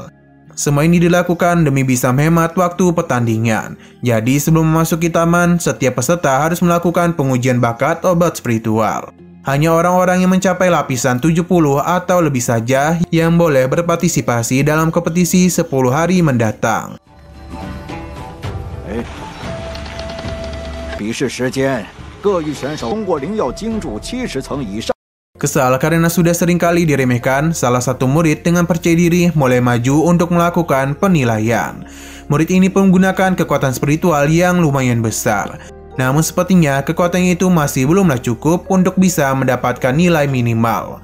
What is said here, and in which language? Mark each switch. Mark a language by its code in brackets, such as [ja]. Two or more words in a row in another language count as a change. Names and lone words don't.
[id] Semua ini dilakukan demi bisa menghemat waktu pertandingan. Jadi sebelum memasuki taman, setiap peserta harus melakukan pengujian bakat obat spiritual. Hanya orang-orang yang mencapai lapisan 70 atau lebih saja yang boleh berpartisipasi dalam kompetisi 10 hari mendatang. [zh] 比试时间，各域选手通过灵药精注70层以上。 [id] Kesal karena sudah sering kali diremehkan, salah satu murid dengan percaya diri mulai maju untuk melakukan penilaian. Murid ini pun menggunakan kekuatan spiritual yang lumayan besar. Namun sepertinya kekuatannya itu masih belumlah cukup untuk bisa mendapatkan nilai minimal.